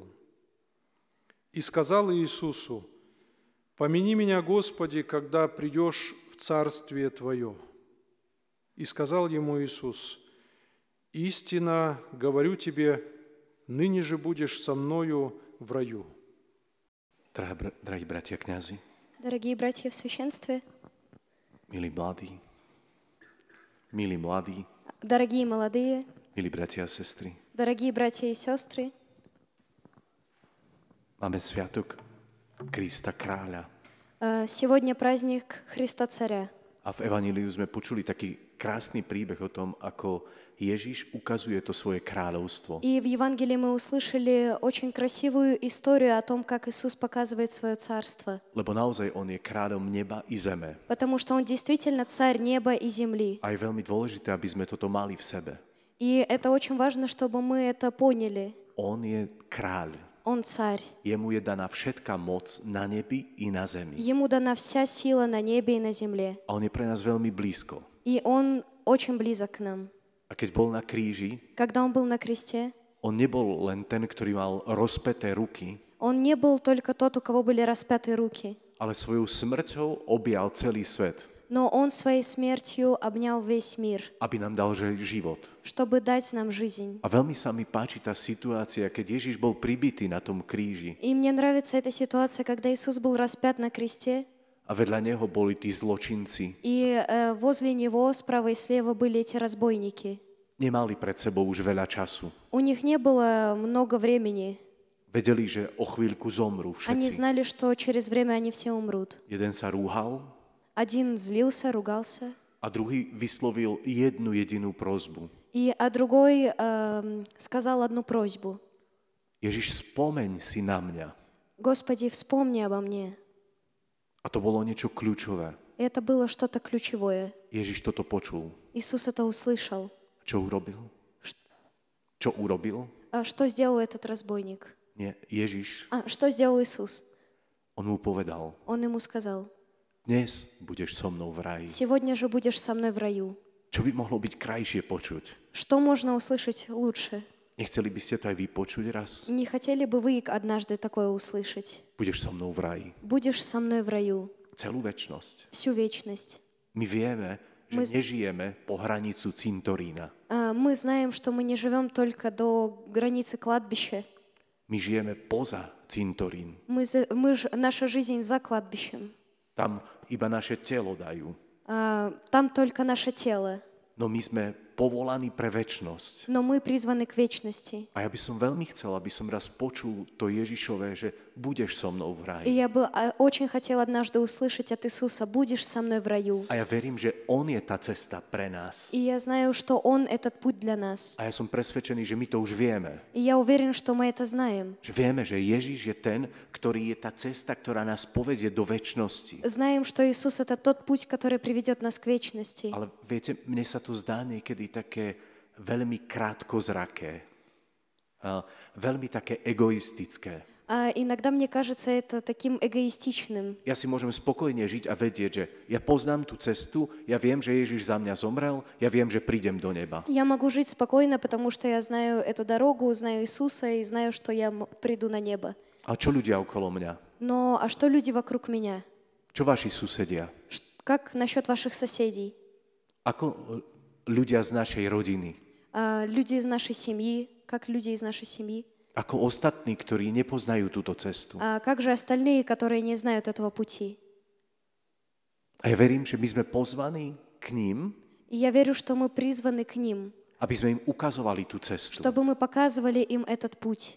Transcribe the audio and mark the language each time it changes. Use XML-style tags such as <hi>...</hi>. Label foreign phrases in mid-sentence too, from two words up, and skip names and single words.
<ru>И сказал Иисусу: «Помяни меня, Господи, когда придешь в Царствие Твое». И сказал ему Иисус: «Истинно говорю тебе, ныне же будешь со мною в раю».</ru> <sk>Drahí bratia kňazi,</sk> <ru>Дорогие братья в священстве,</ru> <sk>milí mladí,</sk> <ru>дорогие молодые,</ru> <sk>milí bratia a sestry,</sk> <ru>дорогие братья и сестры,</ru> <sk>máme sviatok Krista Kráľa.</sk> <ru>сегодня праздник Христа Царя.</ru> <sk>A v Evaníliu sme počuli taký krásny príbeh o tom, ako Ježiš ukazuje to svoje kráľovstvo.</sk> <ru>И в Евангелии мы услышали очень красивую историю о том, как Иисус показывает свое царство.</ru> <sk>Lebo naozaj on je kráľom neba i zeme.</sk> <ru>Потому что Он действительно царь неба и земли.</ru> <sk>A je veľmi dôležité, aby sme toto mali v sebe.</sk> <ru>И это очень важно, чтобы мы это поняли.</ru> <sk>On je kráľ.</sk> <ru>Он царь.</ru> <sk>Jemu je daná všetká moc na nebi i na zemi.</sk> <ru>Ему дана вся сила на небе и на земле.</ru> <sk>A on je pre nás veľmi blízko.</sk> <ru>И Он очень близок к нам.</ru> <sk>A keď bol na kríži,</sk> <ru>Когда Он был на кресте,</ru> <sk>on nebol len ten, ktorý mal rozpäté ruky,</sk> <ru>Он не был только тот, у кого были распяты руки,</ru> <sk>ale svojou smrťou objal celý svet,</sk> <ru>но Он своей смертью обнял весь мир,</ru> <sk>aby nám dal život.</sk> <ru>чтобы дать нам жизнь.</ru> <sk>A veľmi sa mi páči tá situácia, keď Ježiš bol pribitý na tom kríži</sk> <ru>И мне нравится эта ситуация, когда Иисус был распят на кресте,</ru> <sk>a vedľa neho boli tí zločinci.</sk> <ru>и возле Него справа и слева были эти разбойники.</ru> <sk>Nemali pred sebou už veľa času.</sk> <ru>У них не было много времени.</ru> <sk>Vedeli, že o chvíľku zomrú</sk> <ru>Они</ru> <sk>všetci.</sk> <ru>знали, что через время они все умрут.</ru> <sk>Jeden sa rúhal</sk> <ru>Один злился, ругался,</ru> <sk>a druhý vyslovil jednu jedinú prosbu.</sk> <ru>а другой сказал одну просьбу.</ru> <sk>Ježiš, spomeň si na mňa.</sk> <ru>Господи, вспомни обо мне.</ru> <sk>A to bolo niečo kľúčové.</sk> <ru>И это было что-то ключевое.</ru> <sk>Ježiš toto počul.</sk> <ru>Иисус это услышал.</ru> <sk>Čo urobil? Čo urobil?</sk> <ru>Что сделал этот разбойник?</ru> <sk>Nie, Ježiš,</sk> <ru>Что сделал Иисус?</ru> <sk>on mu povedal,</sk> <ru>Он ему сказал:</ru> <sk>dnes budeš so mnou v raji.</sk> <ru>сегодня же будешь со мной в раю.</ru> <sk>Čo by mohlo byť krajšie počuť?</sk> <ru>Что можно услышать лучше?</ru> <sk>Nechceli by ste to aj vy počuť raz?</sk> <ru>Не хотели бы вы однажды такое услышать?</ru> <sk>Budeš so mnou v raji.</sk> <ru>Будешь со мной в раю</ru> <sk>Celú večnosť.</sk> <ru>всю вечность.</ru> <sk>My vieme, že nežijeme po hranicu cintorína.</sk> <ru>Мы знаем, что мы не живем только до границы кладбища.</ru> <sk>My žijeme poza cintorín.</sk> <ru>Наша жизнь за кладбищем.</ru> <sk>Tam iba naše telo dajú.</sk> <ru>Там только наше тело.</ru> <sk>No my sme povolaní pre večnosť.</sk> <ru>Но мы призваны к вечности.</ru> <sk>A ja by som veľmi chcel, aby som raz počul to Ježišové, že budeš so mnou v raji.</sk> <ru>И я бы очень хотела однажды услышать от Иисуса: будешь со мной в раю.</ru> <sk>A ja verím, že On je tá cesta pre nás.</sk> <ru>И я знаю, что Он этот путь для нас.</ru> <sk>A ja som presvedčený, že my to už vieme.</sk> <ru>И я уверен, что мы это знаем.</ru> <sk>Že vieme, že Ježiš je ten, ktorý je tá cesta, ktorá nás povedie do večnosti.</sk> <ru>Знаем, что Иисус — это тот путь, который приведет нас к вечности.</ru> <sk>Ale viete, mne sa to zdá niekedy také veľmi krátkozraké. Veľmi také egoistické.</sk> <ru>А иногда мне кажется это таким эгоистичным.</ru> <sk>Ja si môžem spokojne žiť a vedieť, že ja poznám tú cestu, ja viem, že Ježiš za mňa zomrel, ja viem, že prídem do neba.</sk> <ru>Я могу жить спокойно, потому что я знаю эту дорогу, знаю Иисуса и знаю, что я приду на небо.</ru> <sk>A čo ľudia okolo mňa?</sk> <ru>Но что люди вокруг меня?</ru> <sk>Čo vaši susedia?</sk> <ru>Как насчет ваших соседей?</ru> <sk>Ako ľudia z našej rodiny?</sk> <ru>люди из нашей семьи, как люди из нашей семьи.</ru> <sk>Ako ostatní, ktorí nepoznajú túto cestu.</sk> <ru>А как же остальные, которые не знают этого пути?</ru> <sk>A ja verím, že my sme pozvaní k ním,</sk> <ru>И я верю, что мы призваны к ним,</ru> <sk>aby sme im ukazovali tú cestu.</sk> <ru>чтобы мы показывали им этот путь.</ru>